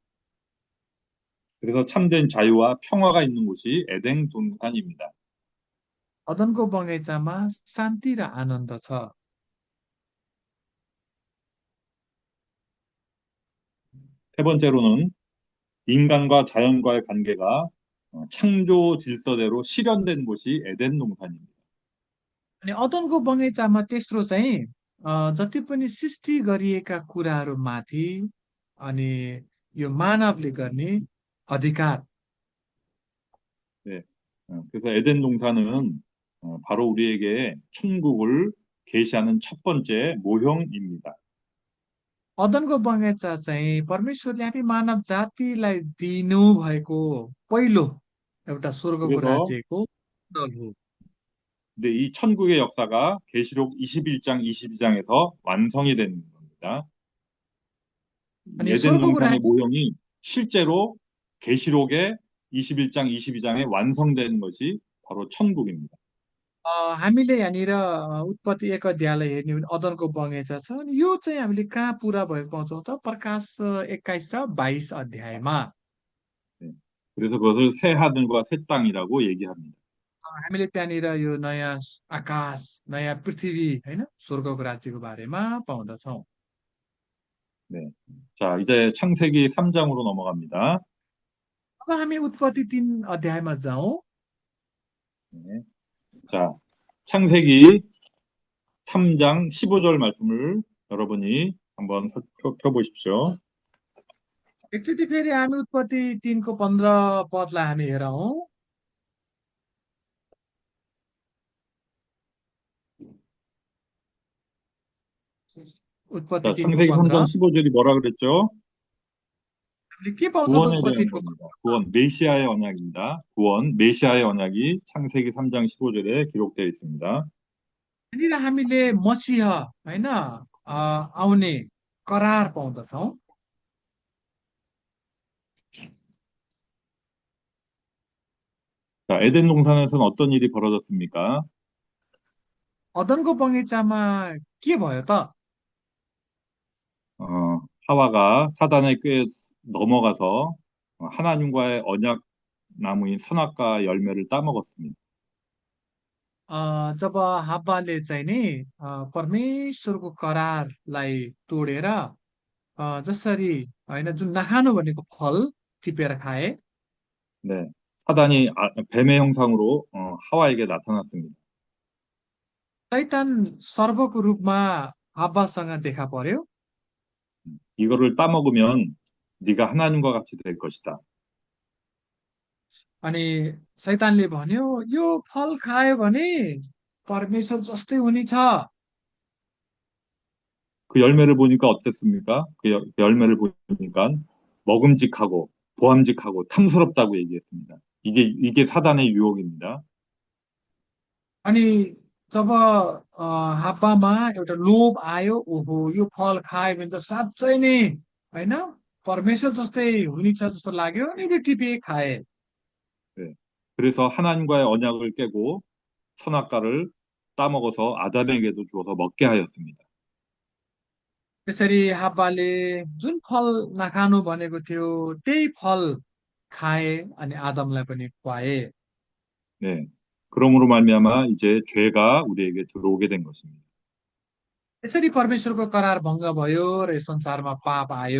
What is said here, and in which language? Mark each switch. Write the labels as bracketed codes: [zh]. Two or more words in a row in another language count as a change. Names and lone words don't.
[ko] 그래서 참된 자유와 평화가 있는 곳이 에덴 동산입니다. [ne] अदनको बगैँचामा शान्ति र आनन्द छ। [ko] 세 번째로는 인간과 자연과의 관계가 창조 질서대로 실현된 곳이 에덴 동산입니다. [ne] अनि अदनको बगैँचामा तेस्रो चाहिँ जति पनि सृष्टि गरिएका कुराहरू माथि अनि यो मानवले गर्ने अधिकार। [ko] 네, 그래서 에덴 동산은 바로 우리에게 천국을 계시하는 첫 번째 모형입니다. [ne] अदनको बगैँचा चाहिँ परमेश्वरले हामी मानव जातिलाई दिनु भएको पहिलो एउटा स्वर्गको [ko] 그래서 [ne] राज्यको मोडल हो। [ko] 근데 이 천국의 역사가 계시록 21장, 22장에서 완성이 되는 겁니다. [ne] अनि [ko] 에덴 [ne] स्वर्गको [ko] 동산의 [ne] राज्य [ko] 모형이 실제로 계시록의 21장, 22장에 완성된 것이 바로 천국입니다. [ne] हामीले यहाँनिर उत्पत्ति 1 अध्यायलाई हेर्ने हो भने अदनको बगैँचा छ। अनि यो चाहिँ हामीले कहाँ पुरा भएको पाउँछौँ त? प्रकाश 21 र 22 अध्यायमा। [ko] 네. 그래서 그것을 새 하늘과 새 땅이라고 얘기합니다. [ne] हामीले त्यहाँनिर यो नयाँ आकाश, नयाँ पृथ्वी होइन, स्वर्गको राज्यको बारेमा पाउँदछौँ। [ko] 네. 자, 이제 창세기 3장으로 넘어갑니다. [ne] अब हामी उत्पत्ति 3 अध्यायमा जाउँ। [ko] 네. 자, 창세기 3장 15절 말씀을 여러분이 한번 펴보십시오. [ne] एकचोटि फेरि हामी उत्पत्ति 3को 15 पदलाई हामी हेरौँ। उत्पत्ति [ko] 자, [ne] 3को [ko] 창세기 3장 15 15절이 뭐라 그랬죠? [ne] हामीले के पाउँछ त [ko] 구원에 [ne] उत्पत्ति [ko] 대한 겁니다. 구원, 메시아의 언약입니다. 구원, 메시아의 언약이 창세기 3장 15절에 기록되어 있습니다. [ne] यहाँनिर हामीले मसीह होइन आउने करार पाउँदछौँ। [ko] 자, 에덴 동산에서는 어떤 일이 벌어졌습니까? [ne] अदनको बगैँचामा के भयो त? [ko] 어, 하와가 사단의 꾀에 넘어가서 하나님과의 언약 나무인 선악과 열매를 따먹었습니다. [ne] जब हाब्बाले चाहिँ नि परमेश्वरको करारलाई तोडेर जसरी होइन जुन नखानु भनेको फल टिपेर खाए, [ko] 네, 사단이 뱀의 형상으로 하와에게 나타났습니다. [ne] शैतान सर्वको रूपमा हाब्बासँग देखा पर्यो [ko] 이거를 따먹으면 네가 하나님과 같이 될 것이다. [ne] अनि शैतानले भन्यो यो फल खायो भने परमेश्वर जस्तै हुनेछ। [ko] 그 열매를 보니까 어땠습니까? 열매를 보니까 먹음직하고 보암직하고 탐스럽다고 얘기했습니다. 이게 사단의 유혹입니다. [ne] अनि जब हाब्बामा एउटा लोभ आयो, ओहो यो फल खायो भने त साँच्चै नै होइन परमेश्वर जस्तै हुनेछ जस्तो लाग्यो अनि उसले टिपे खाए। [ko] 네. 그래서 하나님과의 언약을 깨고 선악과를 따먹어서 아담에게도 주어서 먹게 하였습니다. [ne] त्यसरी हाब्बाले जुन फल नखानु भनेको थियो त्यही फल खाए अनि आदमलाई पनि खुवाए। [ko] 네. 그러므로 말미암아 이제 죄가 우리에게 들어오게 된 것입니다. [ne] यसरी परमेश्वरको करार भङ्ग भयो र यस संसारमा पाप आयो।